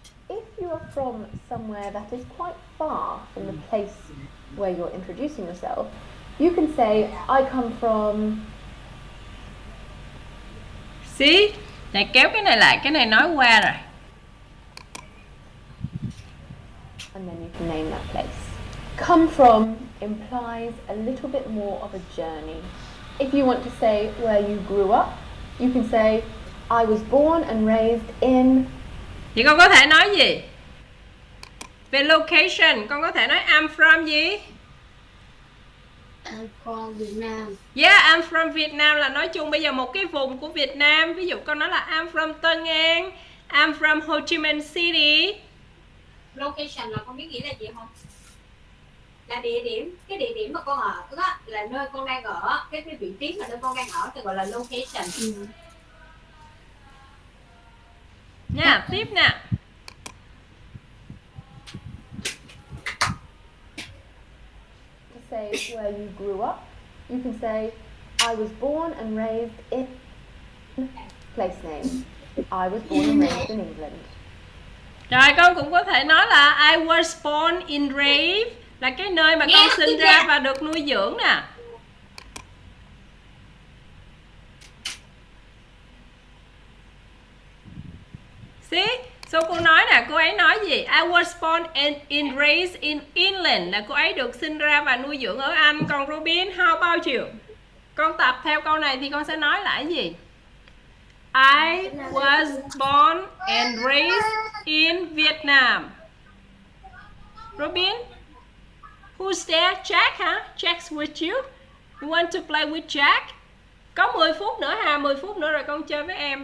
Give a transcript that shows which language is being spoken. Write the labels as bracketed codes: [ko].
[en] If you are from somewhere that is quite far from the place where you're introducing yourself, you can say, I come from... See? [vi] Này kéo cái này lại, cái này nói qua rồi. [en] And then you can name that place. Come from implies a little bit more of a journey. If you want to say where you grew up, you can say, I was born and raised in... [vi] Thì con có thể nói gì? Về location, con có thể nói [en] I'm from [vi] gì? [en] I'm from Việt Nam. Yeah, I'm from Vietnam [vi] là nói chung bây giờ một cái vùng của Việt Nam. Ví dụ con nói là [en] I'm from Tân An, I'm from Ho Chi Minh City. [vi] Location là con biết nghĩa là gì không? Là địa điểm, cái địa điểm mà con ở đó là nơi con đang ở, cái vị trí mà nơi con đang ở thì gọi là location. Nha, tiếp nè. [en] To say where you grew up, you can say, I was born and raised in... Place name. I was born and raised in England. [vi] Rồi con cũng có thể nói là [en] I was born in raised [vi] là cái nơi mà con sinh ra và được nuôi dưỡng nè. [en] See? So [vi] cô nói nè, cô ấy nói gì? [en] I was born and raised in England [vi] là cô ấy được sinh ra và nuôi dưỡng ở Anh. Còn Robin, [en] how about you? [vi] Con tập theo câu này thì con sẽ nói lại gì? [en] I was born and raised in Vietnam. Robin? Who's there? Jack hả? Jack's with you? You want to play with Jack? [vi] Có 10 phút nữa ha, 10 phút nữa rồi con chơi với em.